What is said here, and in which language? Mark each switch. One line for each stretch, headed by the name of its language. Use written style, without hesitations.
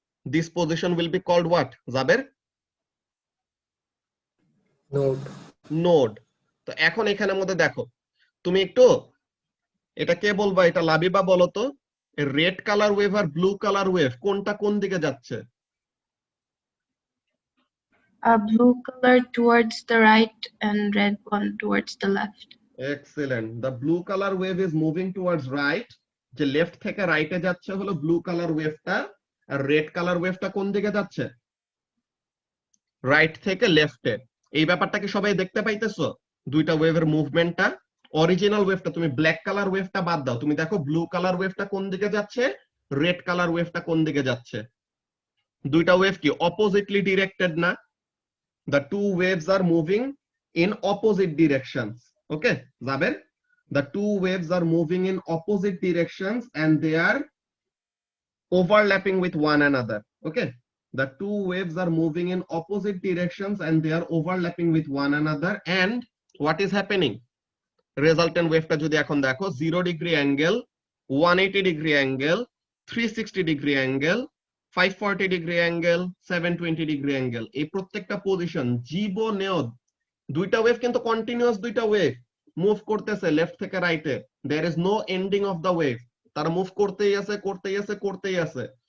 English: This position will be called what জাবের? Node. Node.
Bangla: তো এখন এখানের মধ্যে দেখো তুমি একটু এটা কে বলবা, এটা লাবিবা বলো তো, রেড কালার ওয়েভ আর ব্লু কালার ওয়েভ কোনটা কোন দিকে যাচ্ছে?
English: Blue color towards the right and red one towards the left. Excellent, the blue colour wave is moving towards right,
Bangla: যে লেফট থেকে রাইটে যাচ্ছে হলো ব্লু কালার ওয়েভটা, আর রেড কালার ওয়েভটা কোন দিকে যাচ্ছে? রাইট থেকে লেফটে। এই ব্যাপারটা কি সবাই দেখতে পাইতেছো? দুইটা ওয়েভের মুভমেন্টটা। অরিজিনাল ওয়েভটা তুমি ব্ল্যাক কালার ওয়েভটা বাদ দাও, তুমি দেখো ব্লু কালার ওয়েভটা কোন দিকে যাচ্ছে, রেড কালার ওয়েভটা কোন দিকে যাচ্ছে। দুইটা ওয়েভ কি অপোজিটলি ডিরেক্টেড না?
English: The two waves are moving in opposite directions. Okay, Zaber? The two waves are moving in opposite directions and they are overlapping with one another. Okay, the two waves are moving in opposite directions and they are overlapping with one another. And what is happening?
Bangla: Resultant ওয়েভটা যদি এখন দেখো 0 degree angle, 180 degree angle, 360 degree angle, 540 degree angle, 720 degree angle, এই প্রত্যেকটা position জীবনেও দুইটা wave কিন্তু continuous, দুইটা wave move করতেছে লেফট থেকে রাইটে,
English: there is no ending of the wave,
Bangla: তারা মুভ করতেই আছে করতেই আছে করতেই আছে।